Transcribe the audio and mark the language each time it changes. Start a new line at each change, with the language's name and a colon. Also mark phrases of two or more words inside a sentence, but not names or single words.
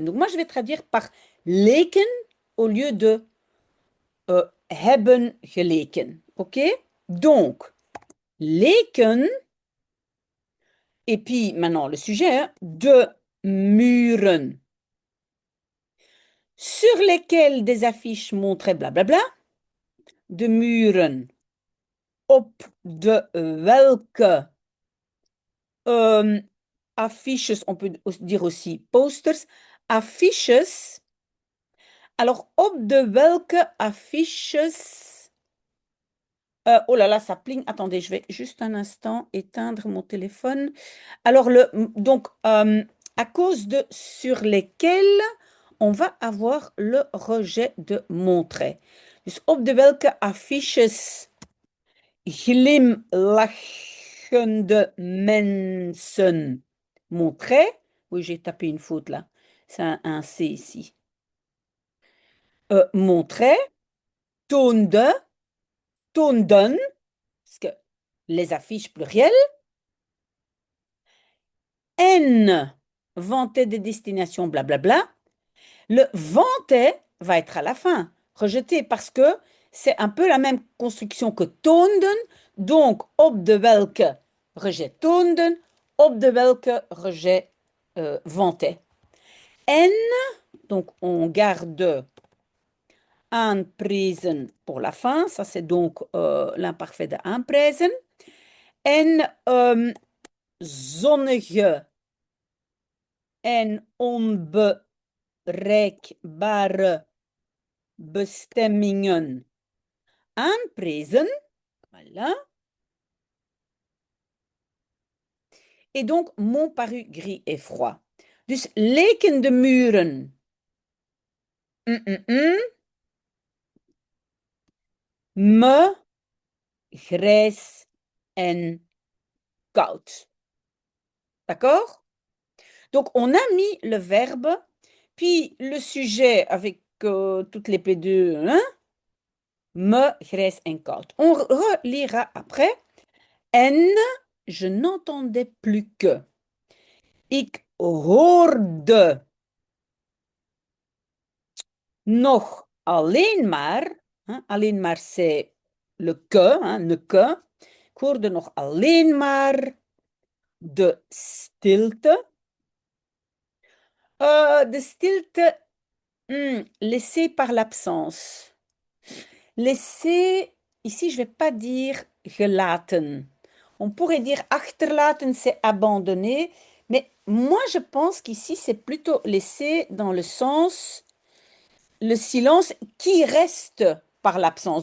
French: Donc, moi, je vais traduire par leken au lieu de
Dutch: hebben geleken.
French: OK? Donc, leken, et puis maintenant le sujet, hein,
Dutch: de muren,
French: sur lesquels des affiches montraient blablabla,
Dutch: de muren. Op de welke affiches,
French: on peut dire aussi posters, affiches. Alors,
Dutch: op de welke affiches.
French: Oh là là, ça pling. Attendez, je vais juste un instant éteindre mon téléphone. Alors, donc, à cause de sur lesquels on va avoir le rejet de montrer.
Dutch: Dus op de welke affiches glimlachende mensen montraient.
French: Oui, j'ai tapé une faute là. C'est un C ici. Montrait,
Dutch: toonde, toonden,
French: parce que les affiches plurielles, N vantait des destinations, blablabla. Le vantait va être à la fin, rejeté, parce que c'est un peu la même construction que toonden. Donc,
Dutch: op de welke rejet toonden, op de welke rejet vantait.
French: N, donc on garde aanprijzen pour la fin, ça c'est donc l'imparfait de aanprijzen.
Dutch: En zonnige en onbereikbare bestemmingen aanprijzen.
French: Voilà. Et donc, m'ont paru gris et froid.
Dutch: Dus leken de muren. Me, grijs en koud.
French: D'accord? Donc, on a mis le verbe, puis le sujet avec toutes les P2, hein?
Dutch: Me, grijs en koud.
French: On relira après. En, je n'entendais plus que.
Dutch: Ik hoorde nog alleen maar, hein, alleen maar
French: c'est le que, hein, ne que.
Dutch: Ik hoorde nog alleen maar de stilte. De stilte
French: laissée par l'absence. Laissée, ici je ne vais pas dire gelaten. On pourrait dire achterlaten, c'est abandonner, mais moi je pense qu'ici c'est plutôt laissé dans le sens le silence qui reste par l'absence.